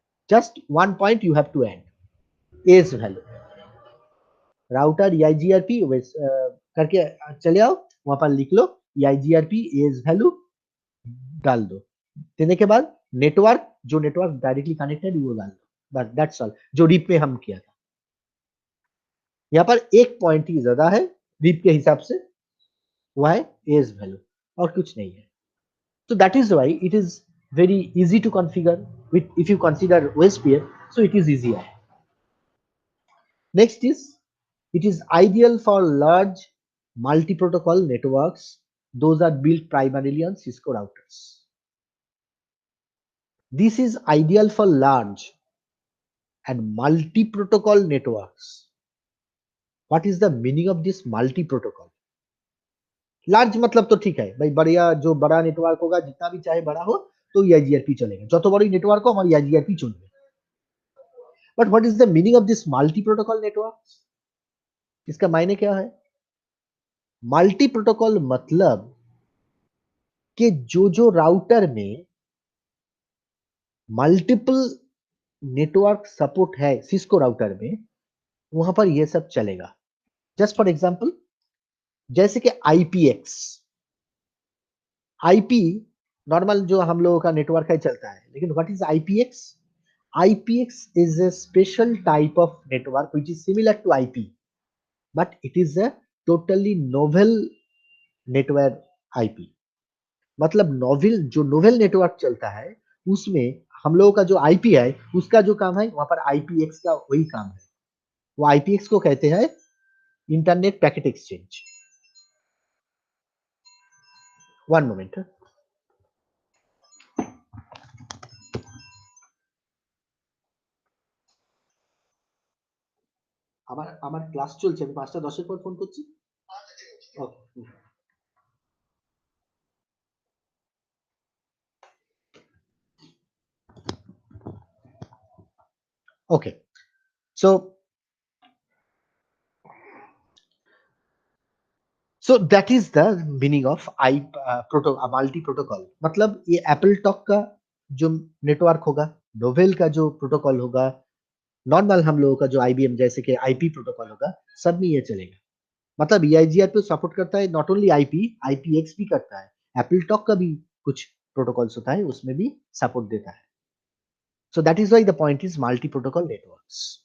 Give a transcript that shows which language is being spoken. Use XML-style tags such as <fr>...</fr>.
<en>just one point you have to add,</en> <hi>as value. Router EIGRP करके चले आओ, वहां पर लिख लो EIGRP एज वैल्यू, डाल दो। देने के बाद नेटवर्क, जो नेटवर्क डायरेक्टली कनेक्टेड वो डाल दो, बस</hi> <en>that's all,</en> <hi>जो रीप में हम किया था। यहाँ पर एक पॉइंट ही ज्यादा है रीप के हिसाब से, वो है एज वैल्यू, और कुछ नहीं है।</hi> <en>So that is why it is very easy to configure with, if you consider OSPF, so it is easier. Next is, it is ideal for large multi-protocol networks. Those are built primarily on Cisco routers. This is ideal for large and multi-protocol networks. What is the meaning of this multi-protocol?</en> <hi>Large मतलब तो ठीक है भाई, बढ़िया जो बड़ा network होगा, जितना भी चाहे बड़ा हो तो EIGRP चलेगा,</hi> <bn>যত বড় নেটওয়ার্ক</bn> <hi>हो हमारी EIGRP चलবে।</hi> <en>But what is the meaning of this multi protocol network?</en> <hi>इसका मायने क्या है? मल्टी प्रोटोकॉल मतलब कि जो राउटर में मल्टीपल नेटवर्क सपोर्ट है सिस्को राउटर में, वहां पर यह सब चलेगा। जस्ट फॉर एग्जांपल, जैसे कि IPX, आईपी नॉर्मल जो हम लोगों का नेटवर्क है चलता है, लेकिन</hi> <en>What is IPX? IPX is a special type of network which is similar to IP, but it is a totally novel network IP।</en> <hi>मतलब नोवेल नेटवर्क चलता है, उसमें हम लोगों का जो आईपी है उसका जो काम है वहां पर IPX का वही काम है। वो IPX को कहते हैं internet packet exchange.</hi> <en>one moment,</en> <bn>আমার ক্লাস চলছে, আমি 5:10 পর ফোন করছি।</bn> <en>Okay, so that is the meaning of multi protocol.</en> <hi>मतलब ये एप्पल टॉक का जो नेटवर्क होगा, नोवेल का जो प्रोटोकॉल होगा, नॉर्मल हम लोगों का जो IBM जैसे कि IP प्रोटोकॉल होगा, सब में ये चलेगा। मतलब EIGRP सपोर्ट करता है</hi> <en>not only IP,</en> <hi>IPX भी करता है, एप्पल टॉक का भी कुछ प्रोटोकॉल्स होता है उसमें भी सपोर्ट देता है।</hi> <en>So that is why the point is multi protocol networks.</en>